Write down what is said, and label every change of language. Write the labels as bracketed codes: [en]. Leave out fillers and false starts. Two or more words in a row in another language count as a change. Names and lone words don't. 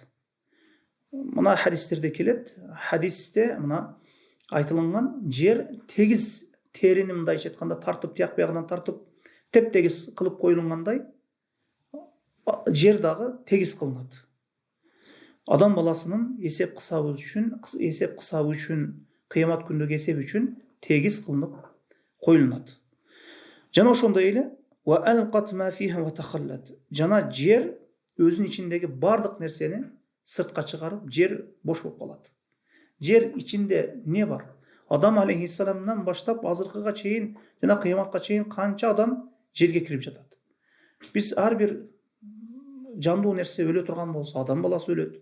[ky] Мына хадистерде келет, хадисте мына айтылган жер тегиз терини мындайча айтканда тартып, тияк биягынан тартып, теп-тегиз кылып коюлгандай, жер дагы тегиз кылынат. Адам баласынын эсеп кысабы үчүн, кыямат күндөгү эсеп үчүн тегиз кылынып коюлат. Жана ошондой эле [ar] وألقت ما فيها وتخلت. [ky] Жана жер өзүнүн ичиндеги бардык нерсени сыртка чыгарып, жер бош болуп калат. Жер ичинде не бар? Адам алейхиссаламдан баштап азыркыга чейин жана кыяматка чейин канча адам жерге кирип жатат. Биз ар бир жандуу нерсе өлө турган болсо, адам баласы өлөт.